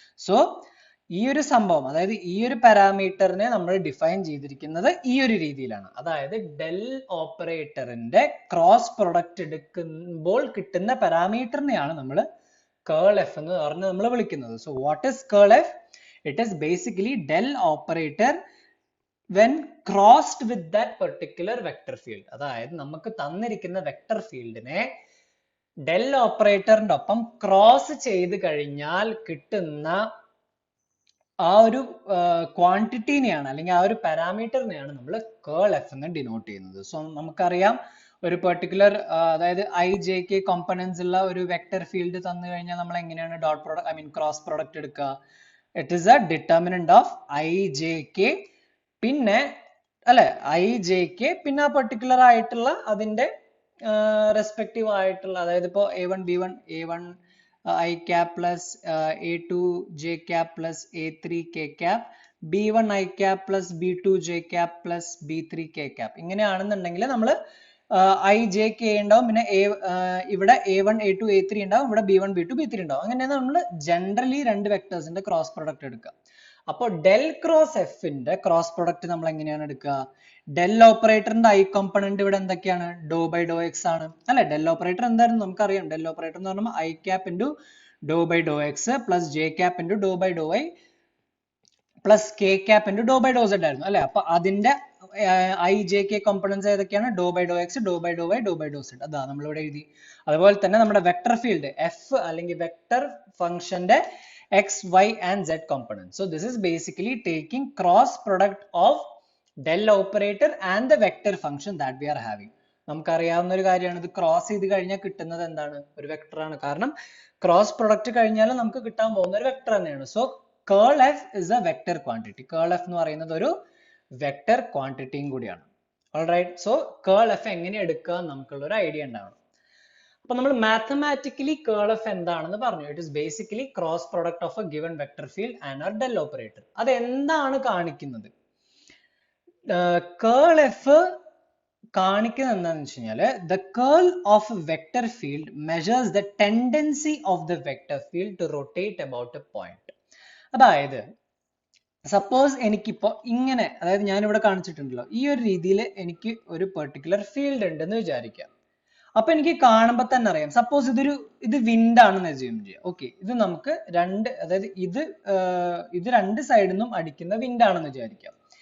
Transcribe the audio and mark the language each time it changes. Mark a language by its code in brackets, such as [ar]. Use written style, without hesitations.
[ml] So ഈ ഒരു സംഭവം, അതായത് ഈ ഒരു പാരാമീറ്ററിനെ നമ്മൾ ഡിഫൈൻ ചെയ്തിരിക്കുന്നത് ഈ ഒരു രീതിയിലാണ്. അതായത് ഡെൽ ഓപ്പറേറ്ററിന്റെ ക്രോസ് പ്രൊഡക്റ്റ് എടുക്കുമ്പോൾ കിട്ടുന്ന പാരാമീറ്ററിനെയാണ് നമ്മൾ കേൾ എഫ് എന്ന് പറഞ്ഞ് നമ്മൾ വിളിക്കുന്നത്. [en] So what is curl F? It is basically del operator when crossed with that particular vector field. [ml] അതായത് നമുക്ക് തന്നിരിക്കുന്ന വെക്ടർ ഫീൽഡിനെ ഡെൽ ഓപ്പറേറ്ററിന്റെ ഒപ്പം ക്രോസ് ചെയ്ത് കഴിഞ്ഞാൽ കിട്ടുന്ന ആ ഒരു ക്വാണ്ടിറ്റിനെയാണ്, അല്ലെങ്കിൽ ആ ഒരു പാരാമീറ്ററിനെയാണ് നമ്മൾ കേൾ എഫ് എന്ന് ഡിനോട്ട് ചെയ്യുന്നത്. സോ നമുക്കറിയാം, ഒരു പെർട്ടിക്കുലർ അതായത് IJK കോമ്പണൻസ് ഉള്ള ഒരു വെക്ടർ ഫീൽഡ് തന്നു കഴിഞ്ഞാൽ നമ്മൾ എങ്ങനെയാണ് ഡോട്ട് പ്രോഡക്റ്റ് ക്രോസ് പ്രോഡക്റ്റ് എടുക്കുക? [en] it is a determinant of IJK, [ml] പിന്നെ അല്ലെ IJK, പിന്നെ ആ പെർട്ടിക്കുലർ ആയിട്ടുള്ള അതിന്റെ റെസ്പെക്റ്റീവ് ആയിട്ടുള്ള, അതായത് ഇപ്പോ [en] A1 B1 A1 I cap plus A2 J cap plus A3 K cap, B1 I cap plus B2 J cap plus B3 K cap. [ml] ഇങ്ങനെയാണെന്നുണ്ടെങ്കിൽ നമ്മൾ IJK ഉണ്ടാവും, പിന്നെ ഇവിടെ A1 A2 A3 ഉണ്ടാവും, ഇവിടെ B1 B2 B3 ഉണ്ടാവും. അങ്ങനെയാണ് നമ്മൾ generally രണ്ട് വെക്ടേഴ്സിന്റെ ക്രോസ് പ്രൊഡക്റ്റ് എടുക്കുക. അപ്പോൾ ഡെൽ ക്രോസ് എഫിന്റെ ക്രോസ് പ്രൊഡക്റ്റ് നമ്മൾ എങ്ങനെയാണ് എടുക്കുക? ഡെൽ ഓപ്പറേറ്ററിന്റെ ഐ കോമ്പണന്റ് ഇവിടെ എന്തൊക്കെയാണ്? ഡോ ബൈ ഡോ എക്സ് ആണ് അല്ലെ. ഡെൽ ഓപ്പറേറ്റർ എന്തായിരുന്നു നമുക്കറിയാം. ഡെൽ ഓപ്പറേറ്റർ എന്ന് പറയുമ്പോൾ I cap into [en] dou by dou x plus j cap into dou by dou y plus k cap into dou by dou z [ml] ആയിരുന്നു അല്ലെ. അപ്പൊ അതിന്റെ i j k components ഏതൊക്കെയാണ്? [en] dou by dou x, dou by dou y, dou by dou z. [ml] അതാ നമ്മളിവിടെ എഴുതി. അതുപോലെ തന്നെ നമ്മുടെ വെക്ടർ ഫീൽഡ് f അല്ലെങ്കിൽ വെക്ടർ ഫംഗ്ഷന്റെ x, y and z components. [en] So this is basically taking cross product of del operator and the vector function that we are having. [ml] നമുക്കറിയാവുന്ന ഒരു കാര്യമാണ്, ഇത് ക്രോസ് ചെയ്ത് കഴിഞ്ഞാൽ കിട്ടുന്നത് എന്താണ്? ഒരു വെക്ടർ ആണ്. കാരണം ക്രോസ് പ്രൊഡക്റ്റ് കഴിഞ്ഞാൽ നമുക്ക് കിട്ടാൻ പോകുന്ന ഒരു വെക്ടർ തന്നെയാണ്. [en] So curl f is a vector quantity. [ml] Curl f എന്ന് പറയുന്നത് ഒരു വെക്ടർ ക്വാണ്ടിറ്റിയും കൂടിയാണ്. ഓൾറൈറ്റ്. സോ കേൾ f എങ്ങനെ എടുക്കുക നമുക്കുള്ള ഒരു ഐഡിയ ഉണ്ടാവണം. അപ്പൊ നമ്മൾ മാത്തമാറ്റിക്കലി കേൾ f എന്താണെന്ന് പറഞ്ഞു. [en] It is basically cross product of a given vector field and a del operator. [ml] അത് എന്താണ് കാണിക്കുന്നത്? കേൾ f കാണിക്കുന്നത് എന്താണെന്ന് വെച്ച് കഴിഞ്ഞാൽ [en] the curl of a vector field measures the tendency of the vector field to rotate about a point. [ml] അതായത് suppose എനിക്കിപ്പോ ഇങ്ങനെ, അതായത് ഞാൻ ഇവിടെ കാണിച്ചിട്ടുണ്ടല്ലോ, ഈ ഒരു രീതിയിൽ എനിക്ക് ഒരു പെർട്ടിക്കുലർ ഫീൽഡ് ഉണ്ടെന്ന് വിചാരിക്കാം. അപ്പൊ എനിക്ക് കാണുമ്പോൾ തന്നെ അറിയാം, സപ്പോസ് ഇത് വിൻഡ് ആണെന്ന് അസ്യൂം ചെയ്യാം. ഓക്കെ, ഇത് നമുക്ക് അതായത് ഇത് രണ്ട് സൈഡിൽ നിന്നും അടിക്കുന്ന വിൻഡ് ആണെന്ന് വിചാരിക്കാം.